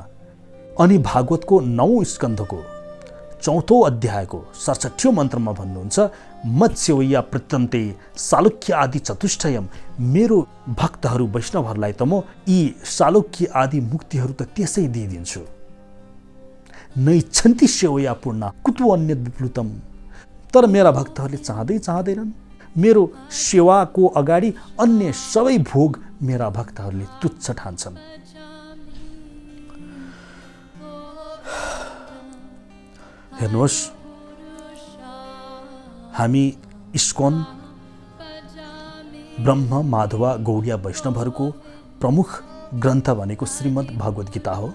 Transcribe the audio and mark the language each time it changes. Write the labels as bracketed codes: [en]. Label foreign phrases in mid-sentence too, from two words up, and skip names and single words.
[ne] अनि भागवतको 9औं स्कन्धको 4औं अध्यायको 67औं मन्त्रमा भन्नुहुन्छ, [sa] मत्स्यवैया प्रत्यन्ते सालोक्य आदि चतुष्टयम, [ne] मेरो भक्तहरू वैष्णवहरूलाई त म यी सालोक्य आदि मुक्तिहरू त त्यसै दिइदिन्छु। [sa] नैच्छन्ति सेवया पूर्णा कुतु अन्य विप्लुतम, [ne] तर मेरा भक्तहरूले चाहँदैनन्। मेरो सेवाको अगाडि अन्य सबै भोग मेरा भक्तहरूले तुच्छ ठान्छन्। हेर्नुहोस्, हामी इस्कॉन ब्रह्म माधवा गौडिया वैष्णवहरूको प्रमुख ग्रन्थ भनेको श्रीमद् भगवत गीता हो।